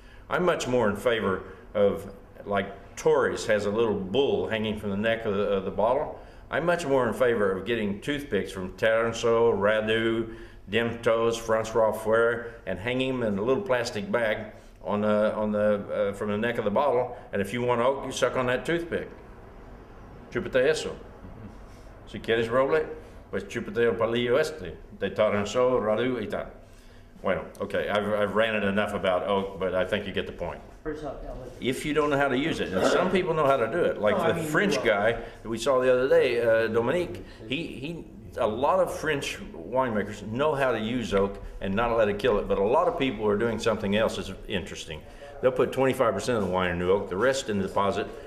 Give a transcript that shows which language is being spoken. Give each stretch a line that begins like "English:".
English: I'm much more in favor of, like Torres has a little bull hanging from the neck of the bottle. I'm much more in favor of getting toothpicks from Taranso, Radu, Demtos, Francois Fuere, and hanging them in a little plastic bag from the neck of the bottle. And if you want oak, you suck on that toothpick.
Spanish: Chúpate eso. Si quieres roble, pues chúpate el palillo este de Taranso, Radu y tal.
English: Well, okay, I've ranted enough about oak, but I think you get the point. If you don't know how to use it, and some people know how to do it, like the French guy that we saw the other day, Dominique, a lot of French winemakers know how to use oak and not let it kill it, but a lot of people are doing something else that's interesting. They'll put 25% of the wine in new oak, the rest in the deposit